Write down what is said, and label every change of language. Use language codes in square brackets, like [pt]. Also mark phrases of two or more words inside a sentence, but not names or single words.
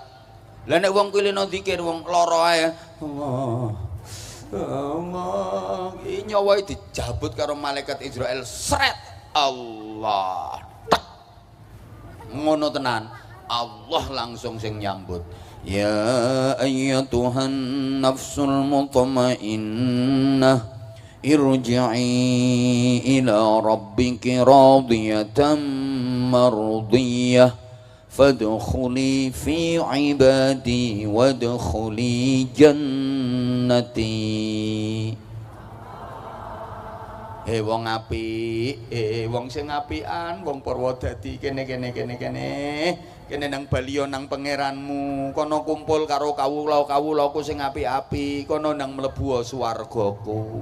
[jv] Lah nek wong kulino zikir wong lara ae. Allah. Allah, iki nyawae dijabut karo malaikat Israel sret. Allah. Tak. Ngono tenan. Allah langsung sing nyambut. [ar] يا أيتها النفس المطمئنة ارجعي إلى ربك راضية مرضية فادخلي في عبادي وادخلي جنتي. [jv] Wong apik, wong sing apikan, wong Purwodadi kene nang Baliyo nang pangeranmu, kono kumpul karo kawula-kawulaku sing apik-apik, kono nang mlebu swargaku.